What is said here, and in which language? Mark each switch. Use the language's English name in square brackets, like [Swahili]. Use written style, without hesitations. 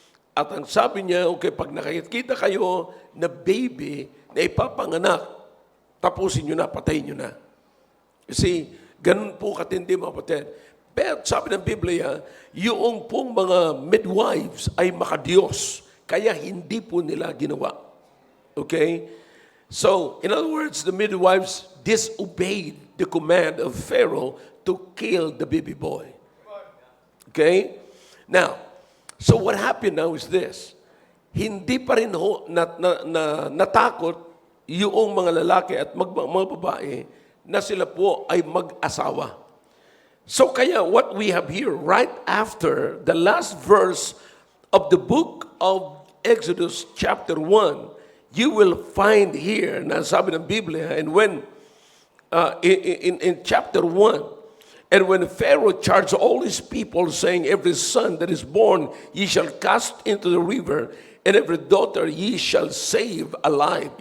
[Filipino] At ang sabi niya, okay, pag nakikita kayo na baby na ipapanganak, tapusin nyo na, patayin nyo na. [English] You see, [Filipino] Ganun po katindi, mga kapatid. Pero sabi ng Biblia, yung pong mga midwives ay makadiyos, kaya hindi po nila ginawa. [English] Okay? So, in other words, the midwives disobeyed the command of Pharaoh to kill the baby boy. Okay? Now, so what happened now is this. [Filipino] Hindi pa rin natakot yung mga lalaki at mga babae na sila po ay mag-asawa. So kaya [English] what we have here, right after the last verse of the book of Exodus chapter 1, you will find here, [Filipino] na sabi ng Biblia, [English] and when, in chapter 1, and when Pharaoh charged all his people, saying, every son that is born ye shall cast into the river, and every daughter ye shall save alive.